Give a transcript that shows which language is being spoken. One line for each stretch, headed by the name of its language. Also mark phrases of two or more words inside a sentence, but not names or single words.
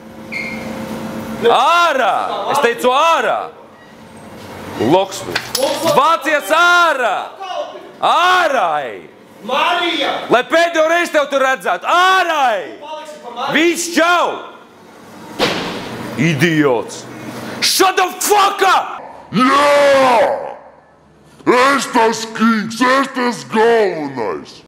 Latvian: Ārā! Es teicu ārā! Loksmi. Vācies ārā! Ārā, ej! Marija! Lai pēdējo reizi tev tur redzētu! Ārā, ej! Viss čau! Idiots!
English: Shut the fuck up!
Latvian: Jā! Es tas kings, es tas galvenais!